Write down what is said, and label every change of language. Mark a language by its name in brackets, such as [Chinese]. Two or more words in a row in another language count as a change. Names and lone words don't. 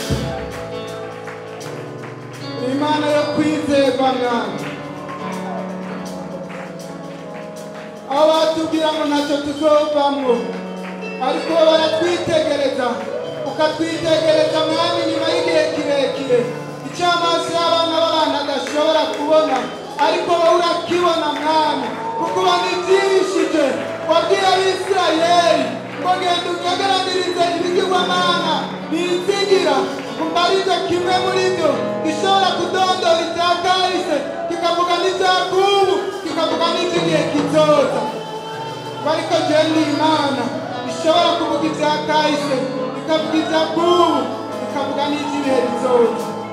[Rundi] Imana yo kwizerwa mwana aho batubwira ngo ntacyo tuzovamwo, ariko baratwitegereza ukatwitegereza mwami nyuma y'igihe kirekire, icyo amaso y'abana b'abantu adashobora kubona ariko wowe urakibona mwami, kuko wanibyishije. Wabwiye Abisirayeli ngo genda unyegeranirize ibigirwamana binsigira, umbarize kimwe muri byo gishobora kudondora ibya kahise, kikavuga n'ibya kubu, kikavuga n'iby'igihe kizoza. Ariko jewe ndi Imana ishobora kuvuga ibya kahise, ikavuga ibya kubu, ikavuga n'iby'ibihe bizoza.